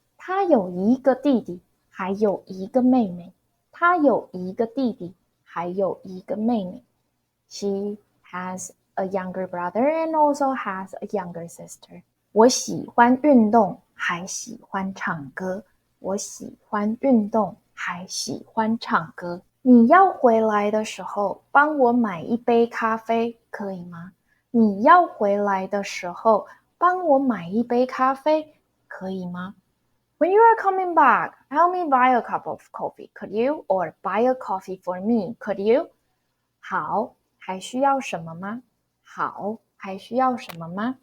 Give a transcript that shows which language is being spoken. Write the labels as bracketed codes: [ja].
[zh] 他有一个弟弟，还有一个妹妹。他有一个弟弟，还有一个妹妹。 [en] She has a younger brother and also has a younger sister. [zh] 我喜欢运动，还喜欢唱歌。我喜欢运动，还喜欢唱歌。你要回来的时候，帮我买一杯咖啡，可以吗？你要回来的时候，帮我买一杯咖啡，可以吗？ [en] When you are coming back, help me buy a cup of coffee, could you? Or buy a coffee for me, could you? [zh] 好，还需要什么吗？好，还需要什么吗？